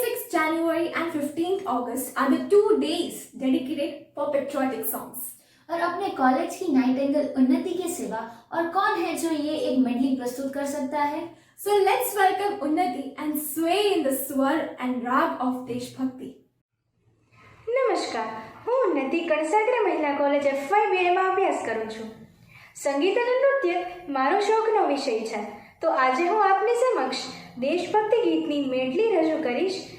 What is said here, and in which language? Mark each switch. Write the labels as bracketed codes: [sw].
[en] January and 15th August are the 2 days dedicated for patriotic songs. [hi] और अपने college की Nightingale उन्नति की सेवा और कौन है जो ये एक मेडली प्रस्तुत कर सकता है? [en] So let's welcome Unnati and sway in the swar and rag of Deshbhakti. [gu] નમસ્કાર, હું ઉન્નતિ કણસાગરા મહિલા કોલેજ FY BAમાં અભ્યાસ કરું છું. સંગીત અને નૃત્ય મારો શોખનો વિષય છે, તો આજે હું આપની સમક્ષ દેશભક્તિ ગીતની મેડલી રજૂ કરીશ.